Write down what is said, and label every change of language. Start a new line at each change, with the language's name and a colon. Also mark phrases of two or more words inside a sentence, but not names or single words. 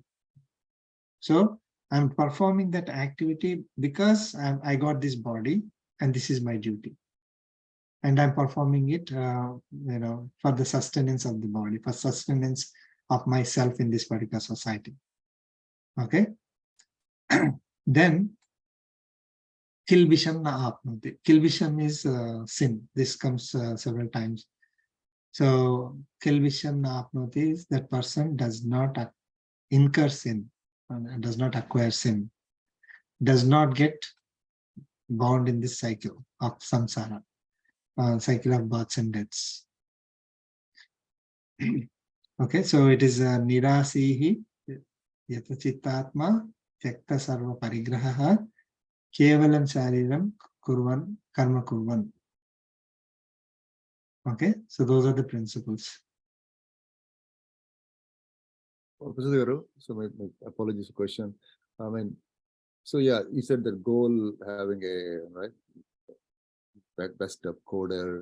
English: So I'm performing that activity because I got this body and this is my duty. And I'm performing it, for the sustenance of the body, for sustenance of myself in this particular society. Okay. Then
Sanskrit: kilbisham na apnoti.
English: Kilbisham is sin. This comes several times. So
Sanskrit: kilbisham na apnoti
English: is that person does not incur sin, does not acquire sin, does not get bound in this cycle of samsara, cycle of births and deaths. Okay, so it is
Sanskrit: nira yata-chitta-a tyakta-sarva-parigrahah kevalam shariram kurvan karma kurvan.
English: Okay, so those are the principles. So my apologies for question. So yeah, you said the goal having a best of coder.